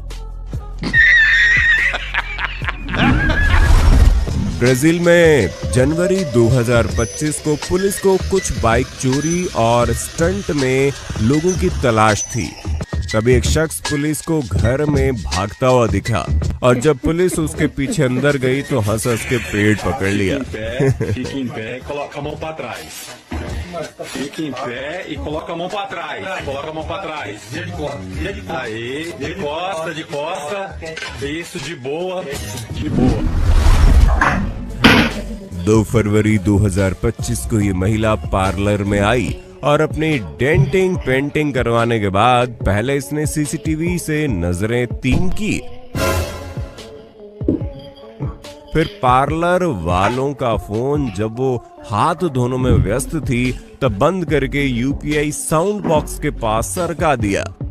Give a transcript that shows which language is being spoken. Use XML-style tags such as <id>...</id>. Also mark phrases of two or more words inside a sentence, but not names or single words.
<hi>ब्राजील में जनवरी 2025 को पुलिस को कुछ बाइक चोरी और स्टंट में लोगों की तलाश थी। तभी एक शख्स पुलिस को घर में भागता हुआ दिखा और जब पुलिस उसके पीछे अंदर गई तो हंस हंस के पेट पकड़ लिया।</hi> <pt>Fique em pé, coloca a mão para trás. Fique em pé e coloca a mão para trás. Coloca a mão para trás. Aí, de costa. Isso, de boa.</pt> <hi>2 फरवरी 2025 को ये महिला पार्लर में आई और अपनी</hi> <en>denting painting</en> <hi>करवाने के बाद पहले इसने सीसीटीवी से नजरें तीन की, फिर पार्लर वालों का फोन जब वो हाथ धोने में व्यस्त थी तब बंद करके यूपीआई</hi> <en>sound box</en> <hi>के पास सरका दिया।</hi>